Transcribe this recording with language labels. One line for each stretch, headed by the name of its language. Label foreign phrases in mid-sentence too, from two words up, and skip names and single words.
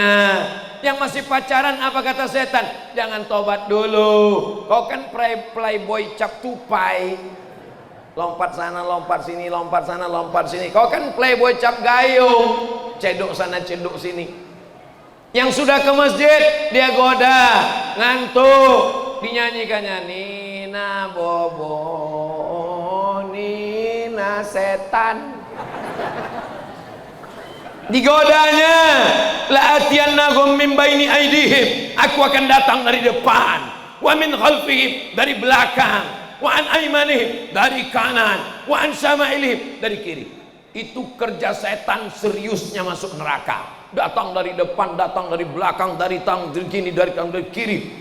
Indonesian: Yang masih pacaran apa kata setan? Jangan tobat dulu, kau kan playboy cap tupai, lompat sana lompat sini, lompat sana lompat sini. Kau kan playboy cap gayung, cedok sana cedok sini. Yang sudah ke masjid dia goda, ngantuk, dinyanyikannya Nina Nina bobo Nina setan. Digodanya,
Arabic: لأتينهم من بين أيديهم,
Indonesian: aku akan datang dari depan,
Arabic: ومن خلفهم,
Indonesian: dari belakang,
Arabic: وعن أيمانهم,
Indonesian: dari kanan,
Arabic: وعن شمائلهم,
Indonesian: dari kiri. Itu kerja setan seriusnya masuk neraka. Datang dari depan, datang dari belakang, dari tang, dari kiri, dari tang, dari kiri.